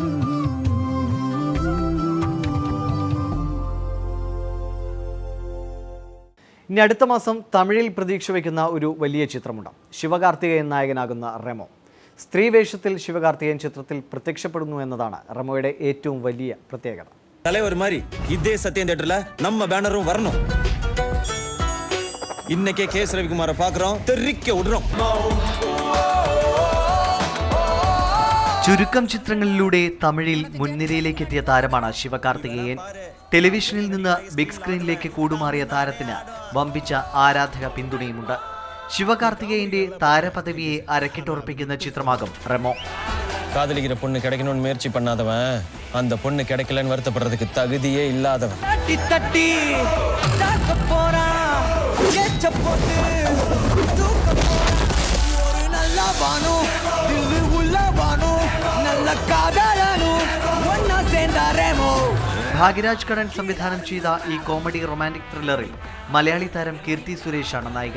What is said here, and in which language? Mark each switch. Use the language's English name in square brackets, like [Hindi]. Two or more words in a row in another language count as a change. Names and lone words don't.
[Malayalam] ഇനി അടുത്ത മാസം തമിഴിൽ പ്രതീക്ഷ വയ്ക്കുന്ന ഒരു വലിയ ചിത്രമുണ്ട്. ശിവകാർത്തികേയൻ നായകനാകുന്ന റെമോ. സ്ത്രീ വേഷത്തിൽ ശിവകാർത്തികേയൻ ചിത്രത്തിൽ പ്രത്യക്ഷപ്പെടുന്നു എന്നതാണ് റെമോയുടെ ഏറ്റവും വലിയ പ്രത്യേകത. [Tamil] தலைவர் மாதிரி இதே சத்யம் தியேட்டர்ல நம்ம பேனரும் வரணும். இன்னைக்கே கேஸ் ரவிக்குமாரை பார்க்கறோம், தெறிக்க விடுறோம். [Malayalam] ചുരുക്കം ചിത്രങ്ങളിലൂടെ തമിഴിൽ മുൻനിരയിലേക്ക് എത്തിയ താരമാണ് ശിവകാർത്തികേയൻ. ടെലിവിഷനിൽ നിന്ന് ബിഗ് സ്ക്രീനിലേക്ക് കൂടുമാറിയ താരത്തിന് വമ്പിച്ച ആരാധക പിന്തുണയുമുണ്ട്. ശിവകാർത്തികേയന്റെ താരപദവിയെ അരക്കിട്ടുറപ്പിക്കുന്ന ചിത്രമാകും റെമോ. [Tamil] காதலிக்கிற பொண்ணு கிடைக்கணும்னு முயற்சி பண்ணாதவன் அந்த பொண்ணு கிடைக்கலன்னு வருத்தப்படுறதுக்கு தகுதியே இல்லாதவன். [Malayalam] ഭാഗ്യരാജ് കടൻ സംവിധാനം ചെയ്ത ഈ കോമഡി റൊമാന്റിക് ത്രില്ലറിൽ മലയാളി താരം കീർത്തി സുരേഷാണ് നായിക.